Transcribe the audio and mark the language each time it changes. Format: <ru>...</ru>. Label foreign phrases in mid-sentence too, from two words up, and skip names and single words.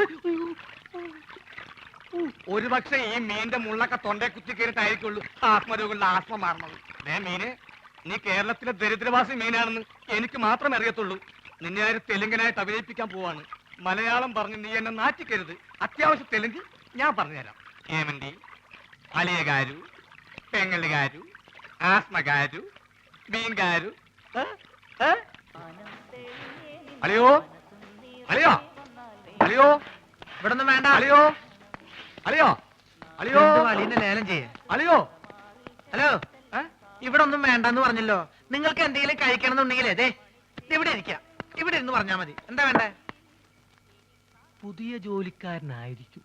<ml>ഒരുപക്ഷെ ഈ മീന്റെ മുള്ളൊക്കെ തൊണ്ടേ കുത്തിക്കേറിട്ടായിരിക്കുള്ളൂ ആത്മരോഗങ്ങളുടെ ആത്മ മാറണത്. മീന്, നീ കേരളത്തിലെ ദരിദ്രവാസി മീനാണെന്ന് എനിക്ക് മാത്രമേ അറിയത്തുള്ളൂ. നിന്നെ ആര് തെലുങ്കനായിട്ട് അഭിനയിപ്പിക്കാൻ പോവാണ്. മലയാളം പറഞ്ഞ് നീ എന്നെ നാറ്റിക്കരുത്. അത്യാവശ്യം തെലുങ്ക് ഞാൻ പറഞ്ഞുതരാം.</ml> <te>ఏమండి అలియ గారు పెంగళి గారు ఆస్మ గారు బీన్ గారు అలియో అలియో అలియో</te> <ml>ഇവിടൊന്നും വേണ്ട. അലിയോ അലിയോ അലിയോ അലീനെ ലേലം ചെയ്യേ. അലിയോ ഹലോ, ഇവിടെ ഒന്നും വേണ്ടെന്ന് പറഞ്ഞല്ലോ. നിങ്ങൾക്ക് എന്തെങ്കിലും കഴിക്കണം എന്നുണ്ടെങ്കിൽ അതെ ഇവിടെ ഇരിക്കാം. ഇവിടെ ഇരുന്ന് പറഞ്ഞാൽ മതി. എന്താ വേണ്ടേ? പുതിയ ജോലിക്കാരനായിരിക്കും.</ml>